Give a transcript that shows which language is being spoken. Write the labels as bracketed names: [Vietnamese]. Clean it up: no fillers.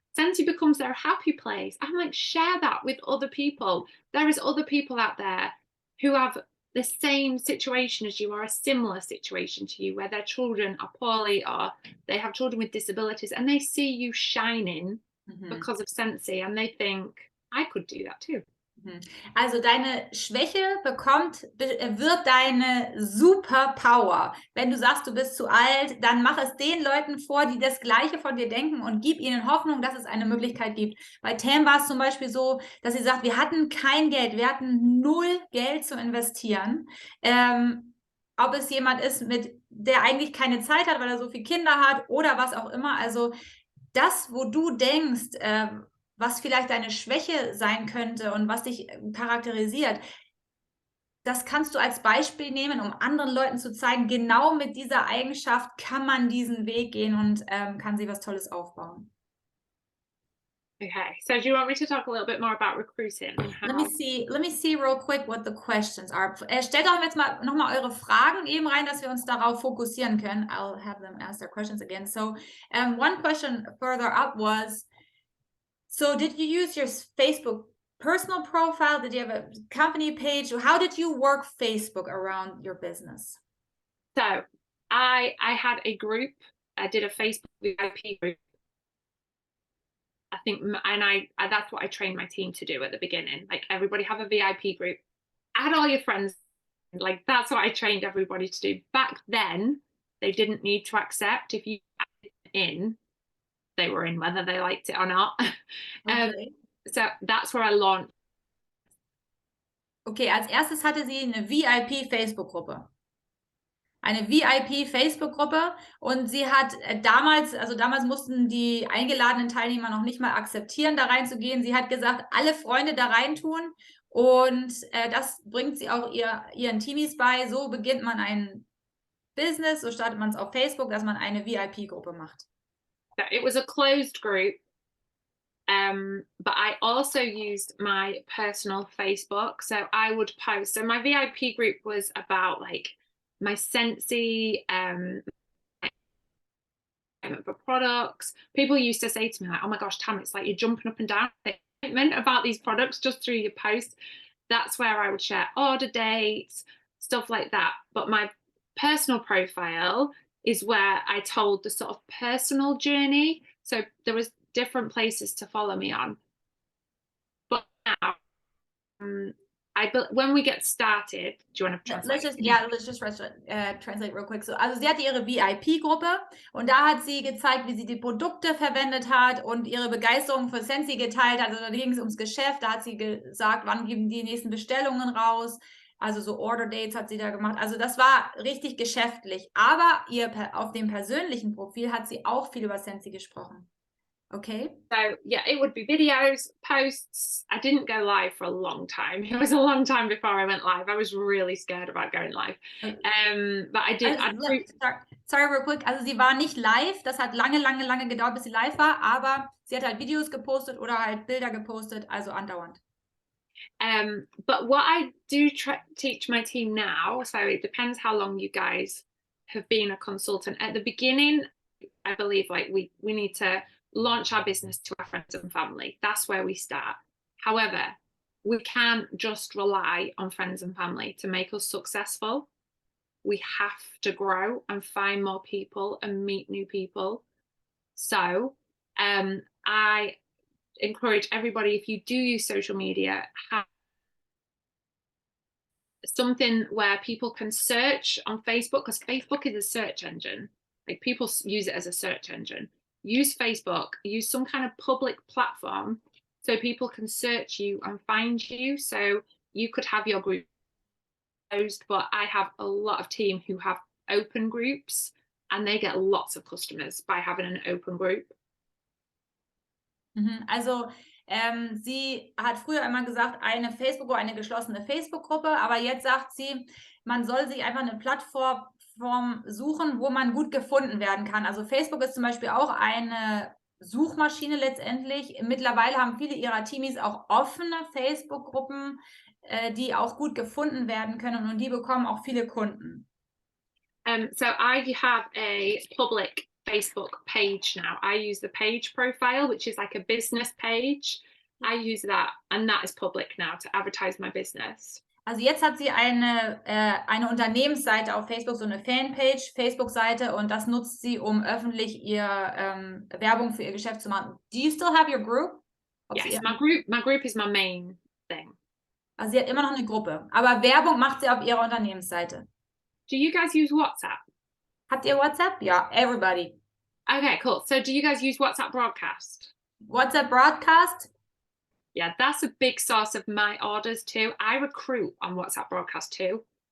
[English] Sensi becomes their happy place. I'm like, share that with other people. There is other people out there who have the same situation as you, or a similar situation to you, where their children are poorly, or they have children with disabilities, and they see you shining because of Sensi, and they think, I could do that too. [German] Also deine Schwäche wird deine Superpower. Wenn du sagst, du bist zu alt, dann mach es den Leuten vor, die das Gleiche von dir denken, und gib ihnen Hoffnung, dass es eine Möglichkeit gibt. Bei Tam war es zum Beispiel so, dass sie sagt, wir hatten kein Geld, wir hatten 0 Geld zu investieren. Ob es jemand ist, der eigentlich keine Zeit hat, weil er so viele Kinder hat oder was auch immer. Also das, wo du denkst, was vielleicht deine Schwäche sein könnte und was dich charakterisiert, das kannst du als Beispiel nehmen, um anderen Leuten zu zeigen, genau mit dieser Eigenschaft kann man diesen Weg gehen und kann sie was Tolles aufbauen. [English] Okay, so do you want me to talk a little bit more about recruiting? Let me see real quick what the questions are. [German] Stellt doch jetzt mal nochmal eure Fragen eben rein, dass wir uns darauf fokussieren können. [English] I'll have them ask their questions again. So one question further up was, so did you use your Facebook personal profile? Did you have a company page? How did you work Facebook around your business? So I had a group. I did a Facebook VIP group. I think, and that's what I trained my team to do at the beginning. Like, everybody have a VIP group. Add all your friends. Like, that's what I trained everybody to do. Back then, they didn't need to accept. If you added in, they were in, whether they liked it or not. Okay. So that's where I launched. [German] Okay, als erstes hatte sie eine VIP-Facebook-Gruppe. Eine VIP-Facebook-Gruppe, und sie hat damals mussten die eingeladenen Teilnehmer noch nicht mal akzeptieren, da reinzugehen. Sie hat gesagt, alle Freunde da reintun Und das bringt sie auch ihren Teenies bei. So beginnt man ein Business, so startet man es auf Facebook, dass man eine VIP-Gruppe macht. [English] It was a closed group. But I also used my personal Facebook. So I would post. So my VIP group was about like my Scentsy, for products. People used to say to me, like, oh my gosh, Tam, it's like you're jumping up and down about these products just through your posts. That's where I would share order dates, stuff like that. But my personal profile is where I told the sort of personal journey. So there was different places to follow me on. But now, when we get started, do you want to translate? Let's just translate real quick. So, [German] also sie hatte ihre VIP-Gruppe und da hat sie gezeigt, wie sie die Produkte verwendet hat und ihre Begeisterung für Scentsy geteilt hat. Also da ging es ums Geschäft, da hat sie gesagt, wann geben die nächsten Bestellungen raus. Also so Order Dates hat sie da gemacht. Also das war richtig geschäftlich. Aber auf dem persönlichen Profil hat sie auch viel über Scentsy gesprochen. [English] Okay. So yeah, it would be videos, posts. I didn't go live for a long time. It was a long time before I went live. I was really scared about going live. But I did. Sorry, real quick. [German] Also sie war nicht live. Das hat lange gedauert, bis sie live war. Aber sie hat halt Videos gepostet oder halt Bilder gepostet. Also andauernd. [English] But what I do teach my team now, so it depends how long you guys have been a consultant. At the beginning, I believe like we need to launch our business to our friends and family. That's where we start. However, we can't just rely on friends and family to make us successful. We have to grow and find more people and meet new people. So I encourage everybody, if you do use social media, have something where people can search on Facebook, because Facebook is a search engine. Like people use it as a search engine. Use Facebook, use some kind of public platform so people can search you and find you. So you could have your group closed, but I have a lot of team who have open groups and they get lots of customers by having an open group. [German] Also sie hat früher immer gesagt, eine geschlossene Facebook-Gruppe, aber jetzt sagt sie, man soll sich einfach eine Plattform suchen, wo man gut gefunden werden kann. Also Facebook ist zum Beispiel auch eine Suchmaschine letztendlich. Mittlerweile haben viele ihrer Teamies auch offene Facebook-Gruppen, die auch gut gefunden werden können und die bekommen auch viele Kunden. [English] So I have a public Facebook page now. I use the page profile, which is like a business page. I use that, and that is public now to advertise my business. [German] Also jetzt hat sie eine Unternehmensseite auf Facebook, so eine Fanpage, Facebook-Seite, und das nutzt sie, um öffentlich Werbung für ihr Geschäft zu machen. [English] Do you still have your group? Yes, my group is my main thing. [German] Also sie hat immer noch eine Gruppe, aber Werbung macht sie auf ihrer Unternehmensseite. [English] Do you guys use WhatsApp? [German] Habt ihr WhatsApp? Ja, [English] everybody. Okay, cool. So do you guys use WhatsApp broadcast? WhatsApp broadcast? Yeah, that's a big source of my orders too. I recruit on WhatsApp broadcast too.